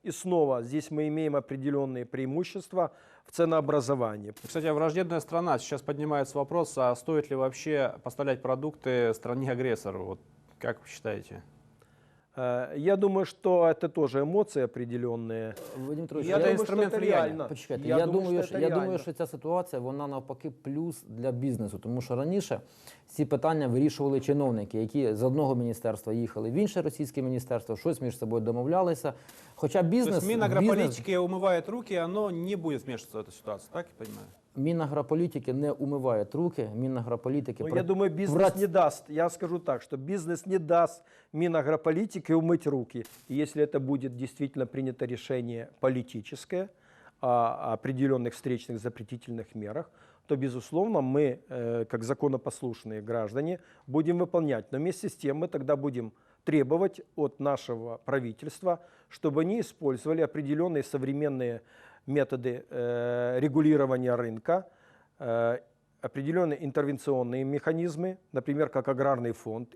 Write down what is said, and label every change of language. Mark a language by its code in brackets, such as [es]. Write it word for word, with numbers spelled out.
[ru] И снова здесь мы имеем определенные преимущества в ценообразовании. Кстати, враждебная страна. Сейчас поднимается вопрос, а стоит ли вообще поставлять продукты стране-агрессору? Вот как вы считаете? Я думаю, что это тоже эмоции определенные. Вадим Петрович, я, я думаю, что это реально. [uk] Почекайте, я, я, думаю, що, я думаю, що ця ситуація, вона навпаки плюс для бізнесу, тому що раніше ці питання вирішували чиновники, які з одного міністерства їхали в інше російське міністерство, щось між собою домовлялися. Хоча бізнес... Тобто Мінагрополітики умиває руки, воно не буде вмішатися в цю ситуацію, так я розумію? [ru] Минагрополитики не умывают руки, Минагрополитики... Ну, про... Я думаю, бизнес Врать... не даст. Я скажу так, что бизнес не даст Минагрополитике умыть руки. И если это будет действительно принято решение политическое о определенных встречных запретительных мерах, то, безусловно, мы, как законопослушные граждане, будем выполнять. Но вместе с тем мы тогда будем требовать от нашего правительства, чтобы они использовали определенные современные методы э, регулирования рынка, э, определенные интервенционные механизмы, например, как аграрный фонд.